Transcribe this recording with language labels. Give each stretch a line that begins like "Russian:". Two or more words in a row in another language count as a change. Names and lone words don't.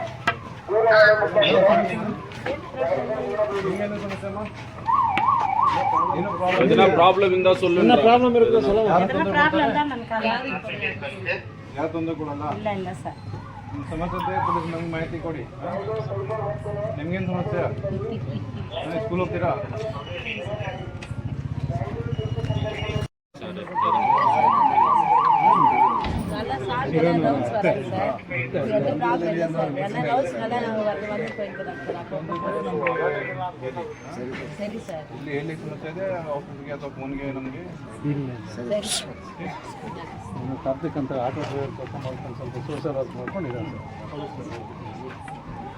Kannada: ಸಮಸ್ಯೆ
Tamil: எதனா ப்ராப்ளம் இருந்தா சொல்லுங்க. ப்ராப்ளம் இருக்குது சொல்லுங்க. எதனா ப்ராப்ளம் தான்
Kannada: ನನ್ನ ಕಾಲ ಯಾರು ತೊಂದರೆ ಕೊಡಲ್ಲ. ಇಲ್ಲ ಸರ್. ನಿಮ್ಮ ಸಮಸ್ಯೆ ಇದ್ದರೆ ಪೊಲೀಸ್ ನಮ್ಗೆ ಮಾಹಿತಿ ಕೊಡಿ. ನಿಮ್ಗೇನು ಸಮಸ್ಯೆ? ಸ್ಕೂಲ್ ಹೋಗ್ತೀರಾ?
Tamil: நல்லா சாப்பிட்டு ரவுண்ட்ஸ் வராங்க சார். எந்த ப்ராப்ளம் இல்லை சார். என்ன ரவுண்ட்ஸ் நல்லா நாங்கள் வந்து போயிருக்கிறோம் சார். அப்போ
Kannada: ಸರಿ ಸರ್. ಇಲ್ಲಿ ಎಲ್ಲಿ ಸಮಸ್ಯೆ ಇದೆ ಆಫೀಸ್ಗೆ ಅಥವಾ ಫೋನ್ಗೆ ನಮಗೆ ಸರಿ ತಪ್ಪಕ್ಕಂತ
English: auto driver
Kannada: ಕರ್ಕೊಂಡು ಮಾಡ್ಕೊಂಡು ಸ್ವಲ್ಪ
English: social work
Kannada: ಮಾಡ್ಕೊಂಡಿದ್ದಾರೆ ಸರ್.